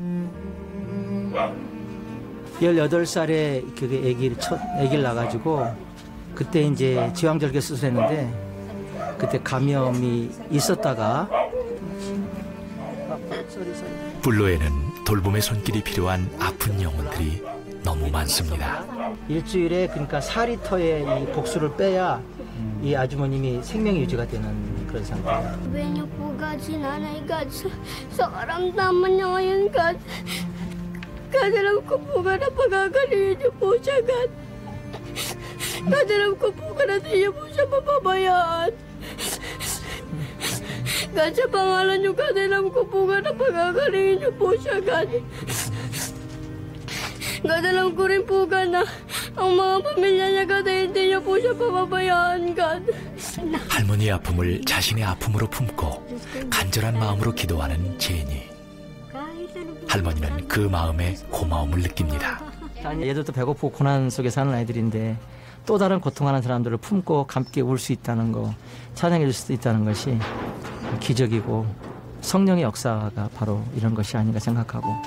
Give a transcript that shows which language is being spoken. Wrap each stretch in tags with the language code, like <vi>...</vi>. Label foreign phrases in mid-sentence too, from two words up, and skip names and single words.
<ko>18살에 그게 아기를 낳아가지고 그때 이제 제왕절개 수술했는데 그때 감염이 있었다가 뿔로에는 돌봄의 손길이 필요한 아픈 영혼들이 너무 많습니다. 일주일에 그러니까 4리터의 이 복수를 빼야 이 아주머님이 생명 유지가 되는 그런 상태예요.</ko> <tl>Sabihin niyo po, God, si Nanay, God, sa karamdaman niya ngayon, God. God, alam ko po, God, na pagagalingan niyo po siya, God. God, alam ko po, God, na di niyo po siya mapabayaan. God, sa pangalan niyo, God, alam ko po, God, na pagagalingan niyo po siya, God. God, alam ko rin po, God, na ang mga pamilya niya, God, hindi niyo po siya papabayaan, God.</tl> <ko>할머니의 아픔을 자신의 아픔으로 품고 간절한 마음으로 기도하는 제니. 할머니는 그 마음에 고마움을 느낍니다. 얘들도 배고프고 고난 속에 사는 아이들인데 또 다른 고통하는 사람들을 품고 함께 울 수 있다는 거, 찬양해 줄 수 있다는 것이 기적이고 성령의 역사가 바로 이런 것이 아닌가 생각하고,</ko>